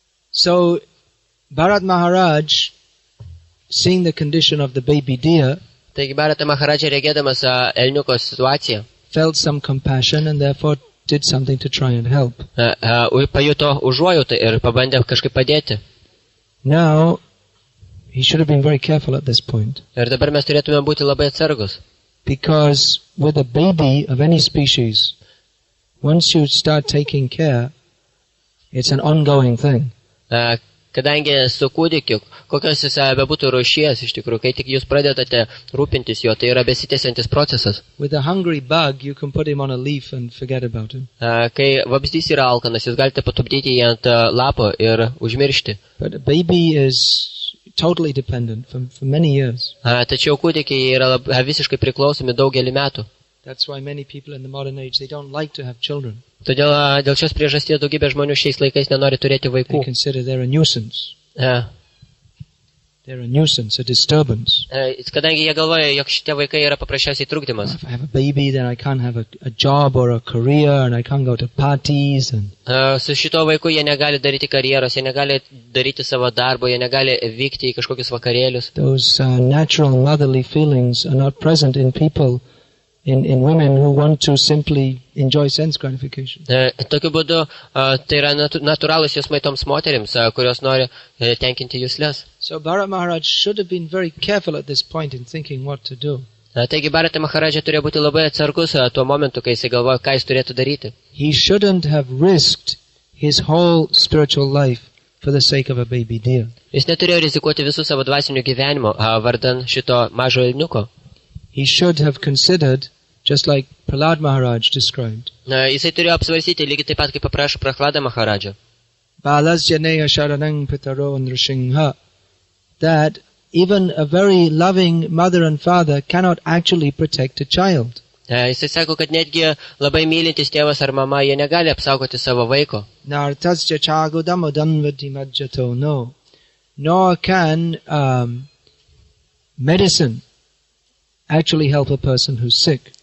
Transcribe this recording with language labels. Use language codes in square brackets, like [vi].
[en] So, Bharat Maharaj, seeing the condition of the baby deer, [lt] Taigi Bharata Maharadža regėdamas elniuko situaciją, [en] felt some compassion and therefore did something to try and help. [lt] pajuto užuojautą ir pabandė kažkaip padėti. [en] Now, he should have been very careful at this point. [lt] Ir dabar mes turėtume būti labai atsargus. [en] Because with a baby of any species, once you start taking care, it's an ongoing thing. [lt] Kadangi su kūdikiu, kokios jis bebūtų rūšies, iš tikrųjų, kai tik jūs pradedate rūpintis jo, tai yra besitęsiantis procesas. [en] With a hungry bug, you can put him on a leaf and forget about him. [lt] Kai vabzdys yra alkanas, jūs galite patupdyti jį ant lapo ir užmiršti. [en] But a baby is totally dependent for many years. [lt] Tačiau kūdikiai yra visiškai priklausomi daugelį metų. [en] That's why many people in the modern age, they don't like to have children. [lt] Todėl dėl šios priežasties daugybė žmonių šiais laikais nenori turėti vaikų. [en] They consider they're a nuisance. They're a nuisance, a disturbance. [lt] Kadangi jie galvoja, jog šitie vaikai yra paprasčiausiai trukdymas. [en] If I have a baby, then I can't have a job or a career, and I can't go to parties. And [lt] Su šito vaiku jie negali daryti karjeros, jie negali daryti savo darbo, jie negali vykti į kažkokius vakarėlius. [en] those natural motherly feelings are not present in people, in women who want to simply enjoy sense gratification. [lt] Tokiu būdu tai yra natūralūs jausmai toms moterims, kurios nori tenkinti juslės. [en] So Bharat Maharaj should have been very careful at this point in thinking what to do. [lt] Taigi Bharata Maharaja turėjo būti labai atsargus tuo momentu, kai jisai galvoja, ką jis turėtų daryti. [en] He shouldn't have risked his whole spiritual life for the sake of a baby deer. [lt] Jis neturėjo rizikuoti visų savo dvasinių gyvenimo vardan šito mažo elniuko. [en] He should have considered, just like Prahlad Maharaj described, [lt] Jisai turėjo apsvarstyti lygiai taip pat, kaip paprašo Prahlada Maharaja. [sa] Balas Janeya Sharanang Pitaro Nrishingha, [en] that even a very loving mother and father cannot actually protect a child. [lt] Jisai sako, kad netgi labai mylintis tėvas ar mama, jie negali apsaugoti savo vaiko. [sa] Nartasya chagodam odamvati majjato, no. [en] Nor can medicine actually help a person who's sick.